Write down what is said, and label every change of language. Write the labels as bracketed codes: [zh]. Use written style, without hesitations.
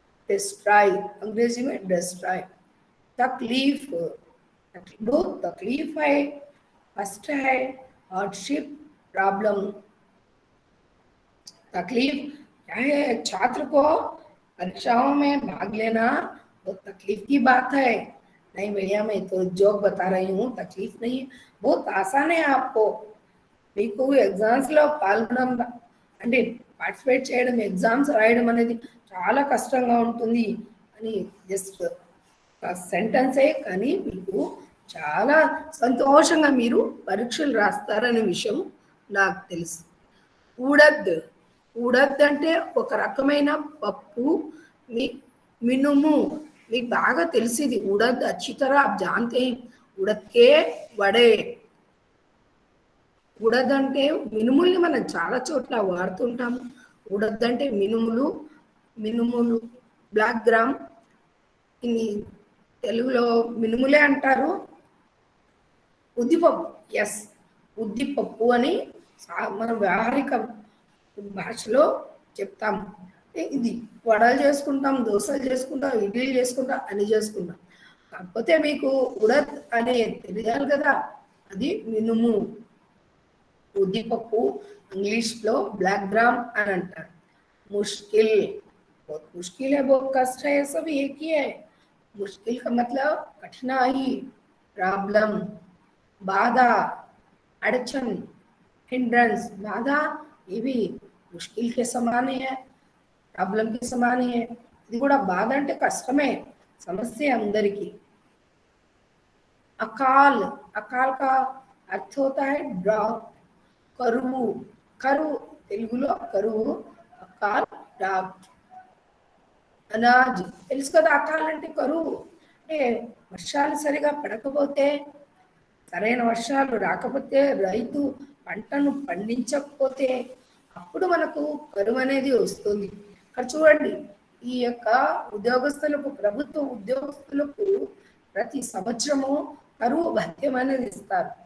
[hi] Destroy, अंग्रेजी में destroy. तकलीफ, दो तकलीफ है, कष्ट है, हार्डशिप, प्रॉब्लम। तकलीफ क्या है? छात्र को परीक्षाओं में भाग लेना बहुत तकलीफ की बात है। नहीं भैया मैं तो जोक बता रही हूँ, तकलीफ नहीं, बहुत आसान है आपको। [te] మీకు ఎగ్జామ్స్లో పాల్గొనడం అంటే పార్టిసిపేట్ చేయడం, ఎగ్జామ్స్ రాయడం అనేది చాలా కష్టంగా ఉంటుంది అని జస్ట్ సెంటెన్సే, కానీ మీకు చాలా సంతోషంగా మీరు పరీక్షలు రాస్తారనే విషయం నాకు తెలుసు. ఉడద్, ఉడద్ అంటే ఒక రకమైన పప్పు, మినుము, మీకు బాగా తెలిసింది. [hi] ఉడద్ अच्छी तरह आप जानते हैं, उड़द के वड़े। [te] ఉడద్ అంటే మినుముల్ని మనం చాలా చోట్ల వాడుతుంటాము. ఉడద్ అంటే మినుములు, మినుములు బ్లాక్ గ్రామ్, ఇన్ని తెలుగులో మినుములే అంటారు. ఉద్దిపప్పు, ఎస్, ఉద్దిపప్పు అని మనం వ్యవహారిక భాషలో చెప్తాము. ఇది వడలు చేసుకుంటాం, దోశలు చేసుకుంటాం, ఇడ్లీలు చేసుకుంటాం, అన్ని చేసుకుంటాం. కాకపోతే మీకు ఉడద్ అనే తెలియాలి కదా, అది మినుము, ఉద్దిపప్పు, ఇంగ్లీష్లో బ్లాక్ గ్రామ్ అని అంటారు. [hi] मुश्किल, बहुत मुश्किल है, बहुत कष्ट है, सब एक ही है। मुश्किल का मतलब कठिनाई, प्रॉब्लम, बाधा, अड़चन, हिंड्रेंस। बाधा ये भी मुश्किल के समान ही है, प्रॉब्लम के समान ही है। [te] ఇది కూడా బాధ అంటే కష్టమే, సమస్య అందరికీ। [hi] अकाल, अकाल का अर्थ होता है ड्रॉप, [te] కరువు, కరువు తెలుగులో కరువు, [hi] అకాల్, డ్రాప్। [te] అనాజ్ తెలుసు కదా, అకాల్ అంటే కరువు, అంటే వర్షాలు సరిగా పడకపోతే, సరైన వర్షాలు రాకపోతే, రైతు పంటను పండించకపోతే అప్పుడు మనకు కరువు అనేది వస్తుంది. ఇక్కడ చూడండి, ఈ యొక్క ఉద్యోగస్తులకు, ప్రభుత్వ ఉద్యోగస్తులకు ప్రతి సంవత్సరము కరువు భత్యం అనేది ఇస్తారు.